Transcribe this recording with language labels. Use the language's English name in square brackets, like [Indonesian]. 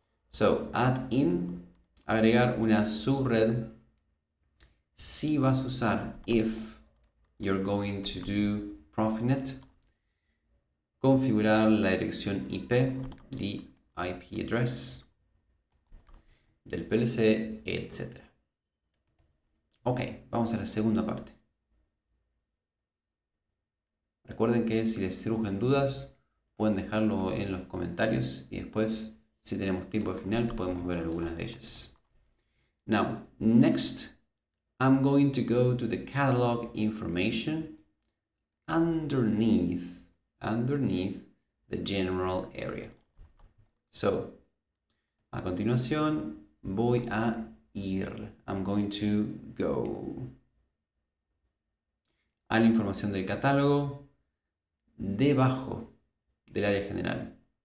[English] So, add in, [Spanish] agregar una subred, si vas a usar [English] if you're going to do [Spanish] Profinet, configurar la dirección IP, [English] the IP address [Spanish] del PLC, etc. Ok, vamos a la segunda parte. Recuerden que si les surgen dudas, pueden dejarlo en los comentarios y después, si tenemos tiempo al final, podemos ver algunas de ellas. [English] Now, next, I'm going to go to the catalog information underneath the general area. [Spanish] So, a continuación voy a ir. [English] I'm going to go [Spanish] a la información del catálogo debajo del área general.